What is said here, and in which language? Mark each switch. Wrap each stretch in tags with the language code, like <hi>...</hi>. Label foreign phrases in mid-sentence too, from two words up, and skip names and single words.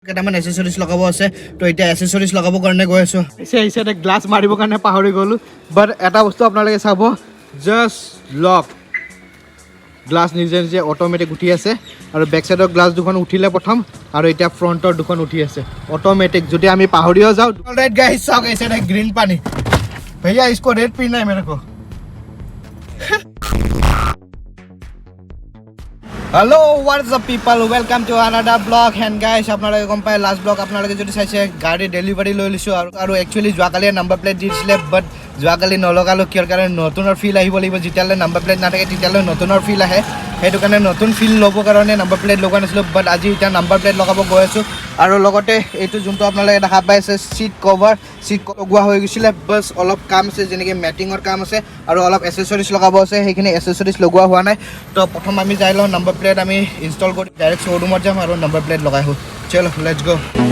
<as>কেটামান এসেসরিজ লগাব আছে তো এটা এসেসরিজ লগাব কাৰণে গৈ আছো এইসাইডে গ্লাস মাৰিব কাৰণে পাহৰি গলো বাট এটা বস্তু আপোনালোকে চাব জাস্ট</as> <en>lock glass</en> <as>নিজে নিজে অটোমেটিক উঠি আছে আৰু বেক সাইডৰ গ্লাস দুখন উঠিলে প্ৰথম আৰু এটা ফ্ৰন্টৰ দুখন উঠি আছে অটোমেটিক যদি আমি পাহৰিও যাও</as> <en>alright guys</en> <as>চাওক এইসাইডে গ্ৰীন পানী</as> <hi>भैया इसको रेड पीना है मेरे को</hi> <en>hello what's up people welcome to another blog and guys</en> <as>আপোনালোকে গম পায়</as> <en>last blog</en> <as>আপোনালোকে যদি চাইছে গাড়ী ডেলিভাৰী লৈ লৈছো আৰু একচুয়ালি যোৱাকালি</as> <en>number plate</en> <as>দিছিলে বাট যোৱাকালি নলগালো কিয় কাৰণে নতুনৰ ফিল আহিব লাগিব যেতিয়ালৈ</as> <en>number plate</en> <as>নাথাকে তেতিয়ালৈ নতুনৰ ফিল আহে সেইটো কাৰণে নতুন ফিল ল'ব কাৰণে</as> <en>number plate</en> <as>লগোৱা নাছিলো বাট আজি এটা</as> <en>number plate</en> <as>লগাব গৈ আছো আৰু লগতে এইটো যোনটো আপোনালোকে দেখা পাইছে</as> <en>seat cover</en> <as>সিট লগোৱা হৈ গৈছিলে বাস অলপ কাম আছে যেনেকৈ মেটিঙৰ কাম আছে আৰু অলপ এসেসৰিজ লগাব আছে সেইখিনি এসেসৰিজ লগোৱা হোৱা নাই তো প্ৰথম আমি যাই লওঁ</as> <en>number plate</en> <as>আমি ইনষ্টল কৰি ডাইৰেক্ট শ্ব'ৰুমত যাম আৰু</as> <en>number plate</en> <as>লগাই হওঁ চলো</as> <en>let's go</en>